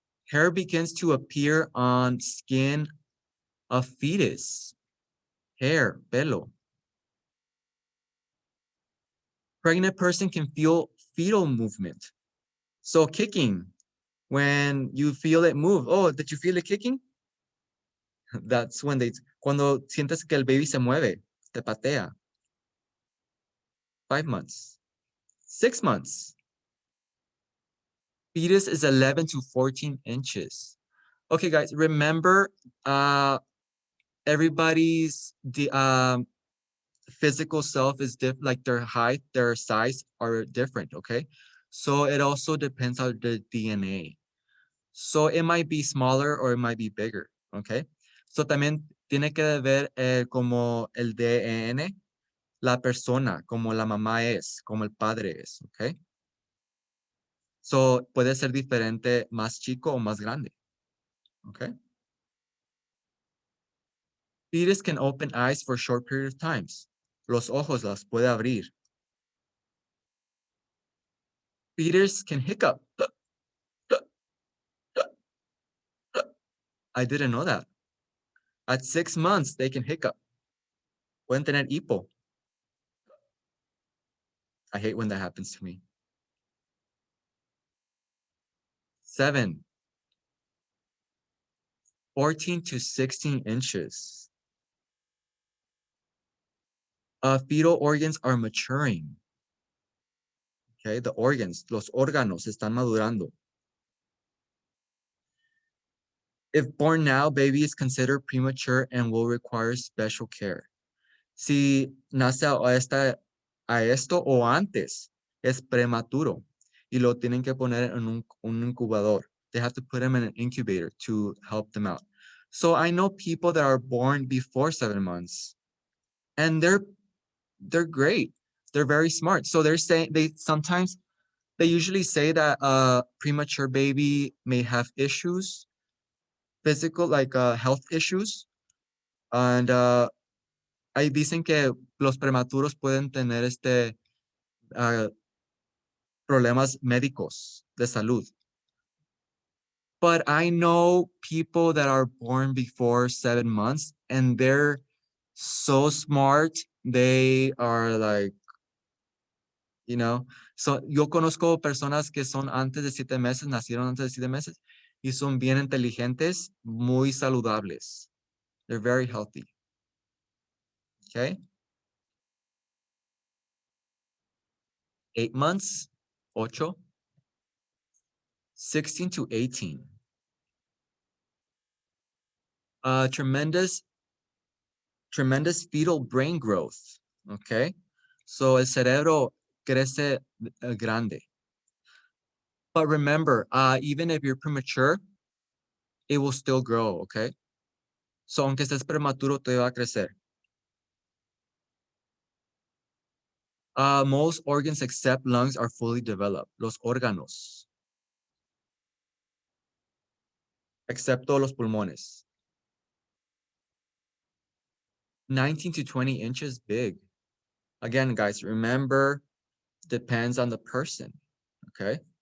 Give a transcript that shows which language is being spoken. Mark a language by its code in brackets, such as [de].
[en] Hair begins to appear on skin of fetus. Hair, [es] pelo. [en] Pregnant person can feel fetal movement. So kicking, when you feel it move. Oh, did you feel it kicking? That's when [es] cuando sientes que el baby se mueve, te patea. [en] 5 months. 6 months. Fetus is 11 to 14 inches. Okay, guys, remember everybody's physical self is different, like their height, their size are different, okay? So it also depends on the DNA. So it might be smaller or it might be bigger, okay? [es] So también tiene que ver como el DN, la persona, como la mamá es, como el padre es, okay? So puede ser diferente, más chico o más grande, okay? [en] Fetus can open eyes for a short period of times. [es] Los ojos las puede abrir. [en] Fetus can hiccup. I didn't know that. At 6 months, they can hiccup. [es] Pueden tener hipo. [en] I hate when that happens to me. 7, 14 to 16 inches. Fetal organs are maturing. Okay, the organs, [es] los órganos están madurando. [en] If born now, baby is considered premature and will require special care. [es] Si nace a esto o antes, es prematuro y lo tienen que poner en un incubador. [en] They have to put them in an incubator to help them out. So I know people that are born before 7 months, and they're great. They're very smart. So they're saying they usually say that a premature baby may have issues, physical, like health issues, and [es] ahí dicen que los prematuros pueden tener uh, problemas médicos de salud. [en] But I know people that are born before 7 months and they're so smart. They are like, you know, so [es] yo conozco personas que son antes de 7 meses, nacieron antes de 7 meses y son bien inteligentes, muy saludables. [en] They're very healthy. Okay. 8 months, ocho. 16 to 18. Tremendous fetal brain growth. Okay. [es] So el cerebro crece grande. [en] But remember, even if you're premature, it will still grow, okay? [es] So aunque estés prematuro, te va a crecer. [en] Most organs except lungs are fully developed. [es] Los órganos. Excepto los pulmones. [en] 19 to 20 inches big. Again, guys, remember, depends on the person, okay?